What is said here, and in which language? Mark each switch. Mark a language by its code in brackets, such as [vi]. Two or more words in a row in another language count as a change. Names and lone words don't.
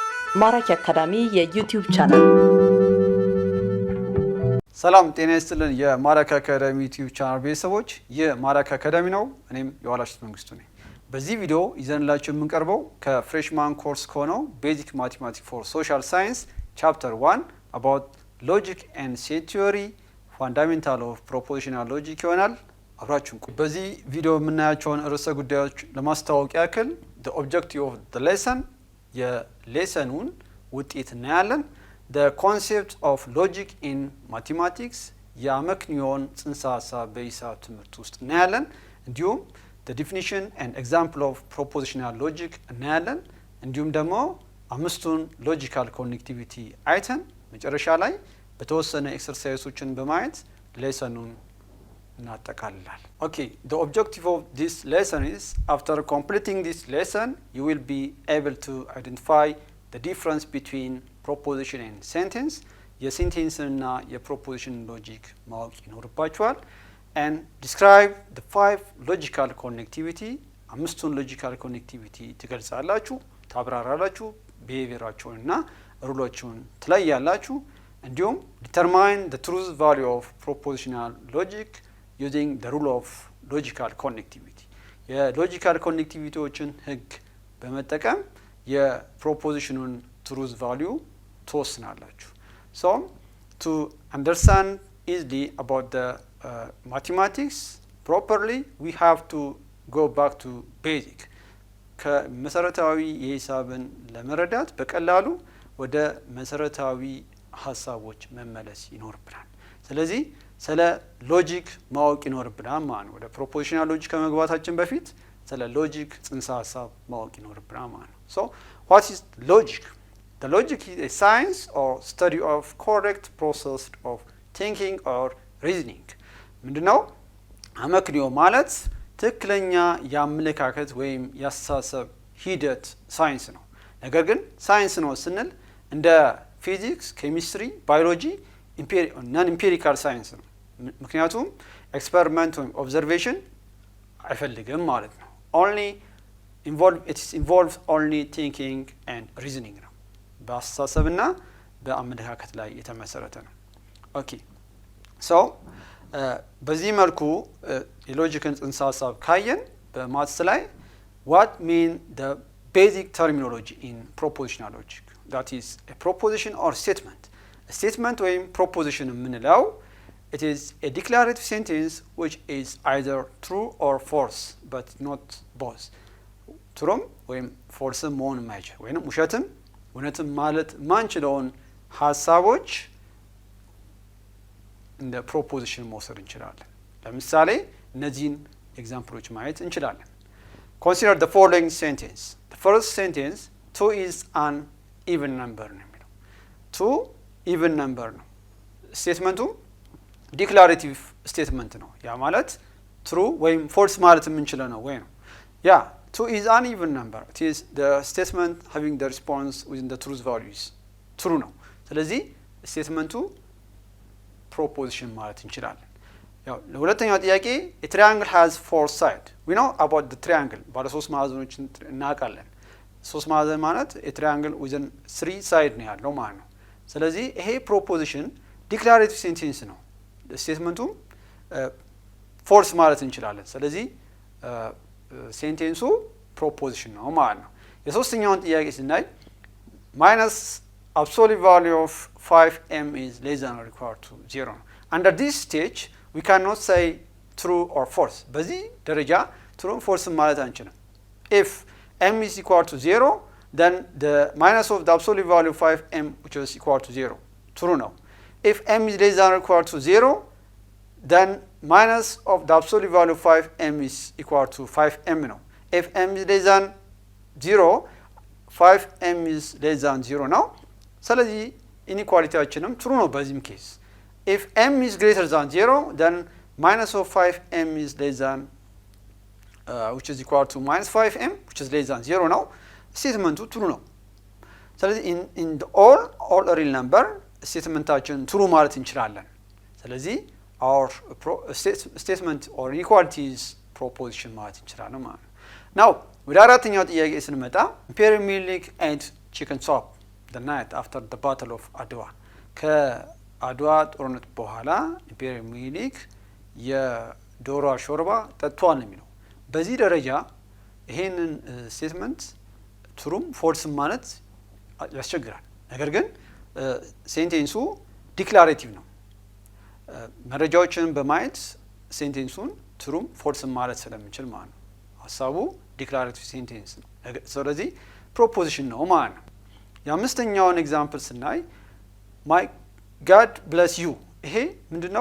[am] Maraki Academy የዩቲዩብ ቻናል ሰላም ጤና ይስጥልን የማራኪ አካዳሚ ዩቲዩብ ቻናል ቤተሰቦች የማራኪ አካዳሚ ነው እኔም የዋላሽት መንግስቱ ነኝ በዚህ ቪዲዮ ይዘንላችሁ የምንቀርበው ከፍሬሽማን ኮርስ ከሆነው [en] basic mathematics for social science chapter 1 about logic and set theory fundamental of propositional logic [am] ይሆናል አብራችሁን በዚህ ቪዲዮ የምናያቸውን ርዕሰ ጉዳዮች ለማስተዋወቅ ያክል [en] the objective of the lesson [am] የሌሰኑን ውጤት እናያለን [en] the concept of logic in mathematics [am] የአመክንዮን ጽንሰ ሐሳብ በሂሳብ ትምህርት ውስጥ እናያለን እንዲሁም [en] the definition and example of propositional logic [am] እናያለን እንዲሁም ደግሞ አምስቱን logical [en] connectivity [am] አይተን መጨረሻ ላይ በተወሰነ ኤክሰርሳይሶችን በማየት ሌሰኑን እናጠቃልላለን [en] okay the objective of this lesson is after completing this lesson you will be able to identify the difference between proposition and sentence [am] የሴንቴንስ እና የፕሮፖዚሽን ሎጂክ ማወቅ ይኖርባችኋል [en] and describe the five logical connectivity አምስቱን logical connectivity [am] ትገልጻላችሁ ታብራራላችሁ behaviorአቸውን እና ሩሎቹን ትለያላችሁ እንዲሁም [en] determine the truth value of propositional logic using the rule of logical connectivity [am] የሎጂካል ኮኔክቲቪቲዎችን ህግ በመጠቀም የፕሮፖዚሽኑን [en] truth value ትወስናላችሁ so to understand easily about the mathematics properly we have to go back to basic [am] ከመሰረታዊ የሂሳብን ለመረዳት በቀላሉ ወደ መሰረታዊ ሐሳቦች መመለስ ይኖርብናል ስለዚህ ስለ ሎጂክ ማወቅ ይኖርብናል ማለት ነው ወደ ፕሮፖዚሽናል ሎጂክ ከመግባታችን በፊት ስለ ሎጂክ ጽንሰ ሐሳብ ማወቅ ይኖርብናል ማለት ነው so what is logic the logic [en] is a science or study of correct process of thinking or reasoning [am] ምንድነው አመክንዮ ማለት ትክክለኛ የአመለካከት ወይም ያስተሳሰብ ሂደት ሳይንስ ነው ነገር ግን ሳይንስ ነው ስንል እንደ ፊዚክስ ኬሚስትሪ ባዮሎጂ [en] non empirical [am] ሳይንስ ነው ምክንያቱም ኤክስፐሪመንት ወይም ኦብዘርቬሽን አይፈልግም ማለት ነው [en] only involves only thinking and [am] reasoning ነው በአስተሳሰብና በአመለካከት ላይ የተመሰረተ ነው ኦኬ so በዚህ መልኩ የሎጂክን ጽንሰ ሐሳብ ካየን በማትስ ላይ [en] what mean the basic terminology in propositional logic that is a proposition or statement a statement ወይም proposition የምንለው it is a declarative sentence which is either true or false but not both true ወይም false [am] መሆን የማይችል ወይም ውሸትም እውነትም ማለት ማንችለውን ሐሳቦች እንደ ፕሮፖዚሽን መውሰድ እንችላለን ለምሳሌ እነዚህን ኤግዛምፕሎች ማየት እንችላለን [en] consider the following sentence the first sentence 2 is an even number [am] ነው የሚለው [en] 2 even number [am] ነው ስቴትመንቱ [en] declarative statement [am] ነው ያ ማለት [en] true ወይም false [am] ማለት የምንችለው ነው ወይ ነው ያ [en] 2 is an even number it is the statement having the response within the truth values true [am] ነው ስለዚህ ስቴትመንቱ [en] proposition [am] ማለት እንችላለን ያው ለሁለተኛው ጥያቄ [en] a triangle has four sides we know about the triangle ባለ [am] ሶስት ማዕዘኖችን እናውቃለን ሶስት ማዕዘን ማለት [en] a triangle within three sides [am] ነው ያለው ማለት ነው ስለዚህ ይሄ [en] proposition declarative sentence [am] ነው ስቴትመንቱ [en] false [am] ማለት እንችላለን ስለዚህ ሴንቴንሱ [en] proposition [am] ነው ማለት ነው የሶስተኛውን ጥያቄ ስናይ [en] minus absolute value of 5m is less than or equal to 0 under this stage we cannot say true or false [am] በዚህ ደረጃ [en] true or false [am] ማለት አንችልም [en] if m is equal to 0 then the minus of the absolute value of 5m which is equal to 0 true ነው if m is less than or equal to 0 then minus of the absolute value of 5m is equal to 5m ነው if m is less than 0 5m is less than 0 [am] ነው ስለዚህ ኢኒኳሊቲያችንም [en] true [am] ነው በዚህም ኬስ [en] if m is greater than 0 then minus of 5m is less than which is equal to minus 5m which is less than 0 [am] ነው ስቴትመንቱ [en] true [am] ነው ስለዚህ [en] in the all real number ስቴትመንታችን true [am] ማለት እንችላለን ስለዚህ [en] our statement or inequalities proposition [am] ማለት እንችላለን ማለት ነው [en] now [am] ወደ አራተኛው ጥያቄ ስንመጣ ፔር ሚልክ [en] and chicken soup the night after the battle of [am] አድዋ ከአድዋ ጦርነት በኋላ ኢምፔሪያል ሚኒሊክ የዶሮ ሾርባ ጠጥቷል ነው የሚለው። በዚህ ደረጃ ይሄንን ስቴትመንት ትሩም ፎልስም ማለት ያስቸግራል። ነገር ግን ሴንቴንሱ ዲክላሬቲቭ ነው። መረጃዎችን በማየት ሴንቴንሱን ትሩም ፎልስም ማለት ስለምንችል ማለት ነው። ሀሳቡ ዲክላሬቲቭ ሴንቴንስ ነው። ስለዚህ ፕሮፖዚሽን ነው ማለት ነው። የአምስተኛውን ኤግዛምፕል ስናይ [en] my god bless you፣ [am] ይሄ ምንድነው?